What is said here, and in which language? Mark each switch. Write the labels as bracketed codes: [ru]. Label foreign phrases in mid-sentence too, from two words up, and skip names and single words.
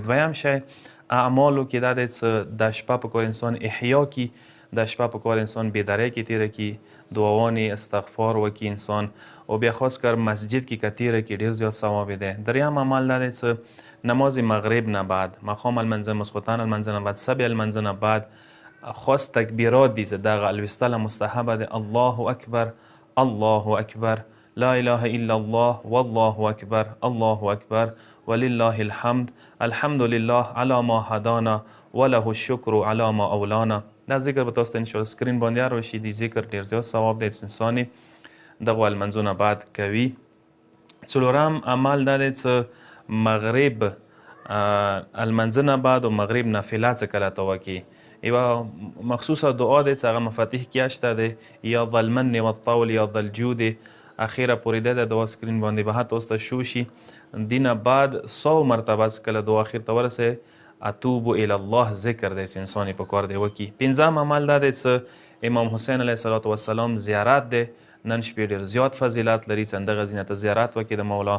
[ps] دویم شی اعمالو کې دا دی څه د شپه په کار انسان احیا کی، د شپه په کار انسان بیداری کې تیره کی، دعاوانې استغفار وکړي انسان، او بیا خاص کر مسجد کې که تیره کړي ډېر زیات ثواب دی. دریم عمل دا دی څه نماز مغرب نه بعد، ماښام لمانځه، ماسخوتن لمانځه نه بعد، صبح لمانځه نه بعد خاص تکبیرات دي چې دغه الوستله مستحبه دی. [ar] الله اکبر، الله اکبر، لا اله الا الله، والله اکبر، الله اکبر، ولله الحمد، الحمد لله علی ما هدانا وله الشکر علی ما اولانا. [ps] دا ذکر به تاسو ته انشاءالله سکرین باندې راشي. دی ذکر ډېر زیات ثواب دی چې انسان دغه لمانځو نه بعد کوي. څلورم عمل دا دی څه مغرب المنځه نه بعد او مغرب نافله څه کله ته وکړي، یوه مخصوصه دعا دی چې هغه مفاتیح کې شته دی، [ar] یا ذا المن والطول یا ذا الجود [ps] اخیره پورې دی. د دعا سکرین باندې به تاسو ته شو شي. دینه بعد 100 مرتبه چې کله دعا اخر ته ورسې [ar] اتوب الی الله [ps] ذکر دی چې انسان په کار دی وکړي. پنځم عمل دا دی چې امام حسین [ar] علیه الصلاة والسلام [ps] زیارت دی، نن شپې ډېر زیات فضیلت لري چې همدغه ځینې ته زیارت وکړي د مولا.